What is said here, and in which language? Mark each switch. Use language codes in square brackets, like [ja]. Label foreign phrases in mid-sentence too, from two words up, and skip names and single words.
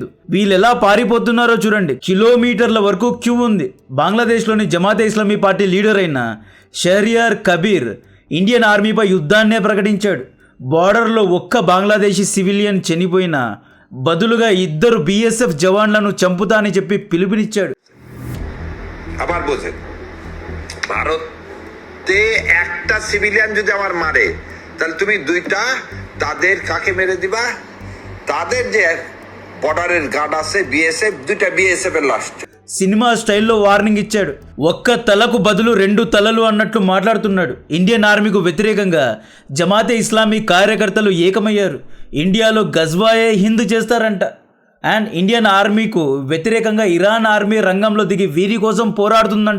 [te] వీళ్ళు ఎలా పారిపోతున్నారో చూడండి. కిలోమీటర్ల వరకు క్యూ ఉంది. బంగ్లాదేశ్లోని జమాతే ఇస్లామీ [en] party leader [te] అయిన షహరియార్ కబీర్ ఇండియన్ ఆర్మీపై యుద్ధాన్నే ప్రకటించాడు. బార్డర్లో ఒక్క బంగ్లాదేశీ సివిలియన్ చనిపోయినా బదులుగా 2 BSF జవాన్లను చంపుతా అని చెప్పి పిలుపునిచ్చాడు. [bn] আবার বোঝেন, ভারতে একটা সিভিলিয়ান যদি আমার মারে তাহলে তুমি 2টা তাদের কাকে মেরে দিবা? তাদের যে বর্ডারের গার্ড আছে বিএসএফ, 2টা বিএসএফ এর লাশ. [en] cinema style warning [te] ఇచ్చాడు. ఒక్క తలకు బదులు 2 తలలు అన్నట్లు మాట్లాడుతున్నాడు. ఇండియన్ ఆర్మీకు వ్యతిరేకంగా జమాతే ఇస్లామీ కార్యకర్తలు ఏకమయ్యారు. ఇండియాలో గజ్వాయే హింద్ చేస్తారంట. అండ్ ఇండియన్ ఆర్మీకు వ్యతిరేకంగా ఇరాన్ ఆర్మీ రంగంలో దిగి వీరి కోసం పోరాడుతుందంట.